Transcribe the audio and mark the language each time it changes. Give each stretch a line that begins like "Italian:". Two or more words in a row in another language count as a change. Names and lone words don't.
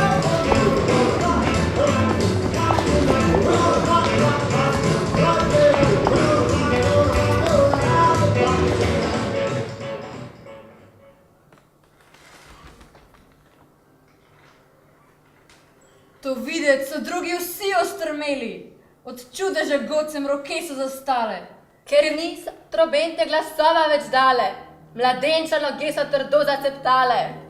English: We're gonna rock around the clock tonight. We're gonna rock, rock, rock, rock it out. We're gonna rock around the clock tonight.
Slovenian: To videti so drugi vsi ostrmeli. Od čudeža godcem roke so zastale. Ker niso trobente glasova več dale, mladenča noge so trdo zaceptale.